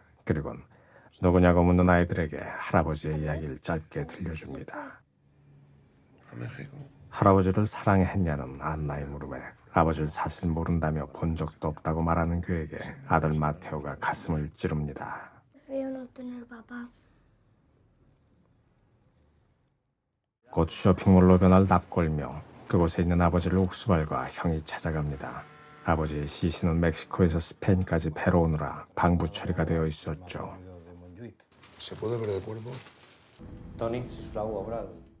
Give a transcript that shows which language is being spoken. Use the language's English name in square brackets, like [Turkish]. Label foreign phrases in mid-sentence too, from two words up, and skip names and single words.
[Korean] 그리곤 누구냐고 묻는 아이들에게 할아버지의 이야기를 짧게 들려줍니다. 할아버지를 사랑했냐는 안나의 물음에 아버지를 사실 모른다며 본 적도 없다고 말하는 그에게 아들 마테오가 가슴을 찌릅니다. [Spanish] Feo no tener papá. [Korean] 곧 쇼핑몰로 변할 납골며 그곳에 있는 아버지를 옥수발과 형이 찾아갑니다. 아버지의 시신은 멕시코에서 스페인까지 배로 오느라 방부 처리가 되어 있었죠. [Spanish] ¿Se puede ver el cuerpo? [Catalan] Tony, si us plau, obre